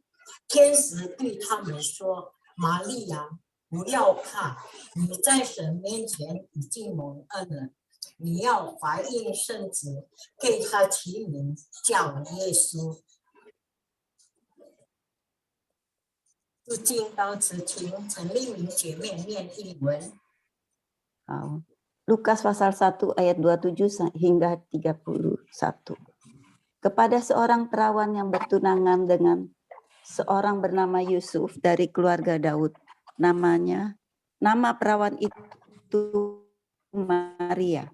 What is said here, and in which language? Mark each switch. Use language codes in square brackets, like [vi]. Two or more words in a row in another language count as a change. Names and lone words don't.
[zh] 天使对他们说：“玛利亚，不要怕，你在神面前已经蒙恩了。你要怀孕生子，给他起名叫耶稣。” 就经到此请陈丽明姐妹念英文。 [id] 好。Lukas pasal 1 ayat 27 hingga 31. Kepada seorang perawan yang bertunangan dengan seorang bernama Yusuf dari keluarga Daud. Nama perawan itu Maria.